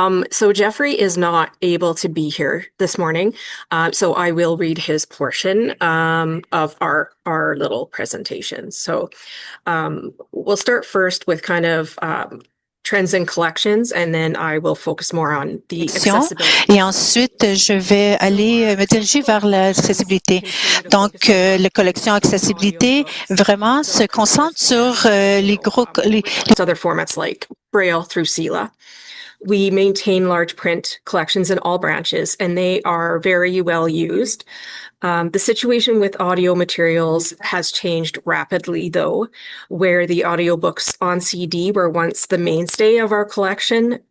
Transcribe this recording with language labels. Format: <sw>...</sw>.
<en>So Jeffrey is not able to be here this morning, so I will read his portion of our little presentation. So we'll start first with kind of trends and collections, and then I will focus more on the accessibility.</en> <fr>Et ensuite, je vais aller me diriger vers l'accessibilité. Donc, les collections accessibilité vraiment se concentrent sur les</fr> <en>other formats like Braille through SELA. We maintain large print collections in all branches, and they are very well used. The situation with audio materials has changed rapidly, though, where the audiobooks on CD were once the mainstay of our collection.</en>